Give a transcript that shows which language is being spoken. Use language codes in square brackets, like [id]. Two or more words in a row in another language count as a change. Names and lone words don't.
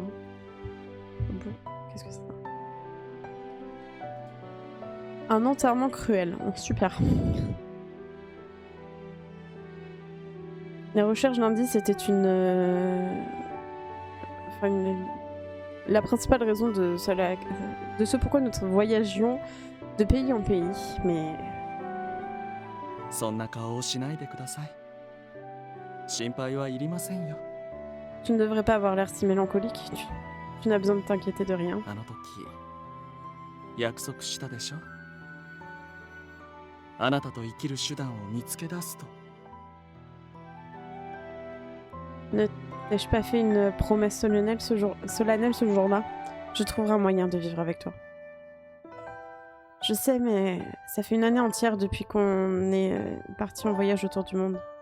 [fr] Qu'est-ce que c'est ça? Un enterrement cruel. Oh, super. Les recherches d'indices étaient la principale raison de ce pourquoi nous voyagions de pays en pays, mais... [ja] そんな顔をしないでください。心配はいりませんよ。 [fr] Tu ne devrais pas avoir l'air si mélancolique. Tu n'as besoin de t'inquiéter de rien. [ja] あの時約束したでしょ。あなたと生きる手段を見つけ出すと。 [fr] N'ai-je pas fait une promesse solennelle ce jour-là? Je trouverai un moyen de vivre avec toi. Je sais, mais ça fait une année entière depuis qu'on est parti en voyage autour du monde.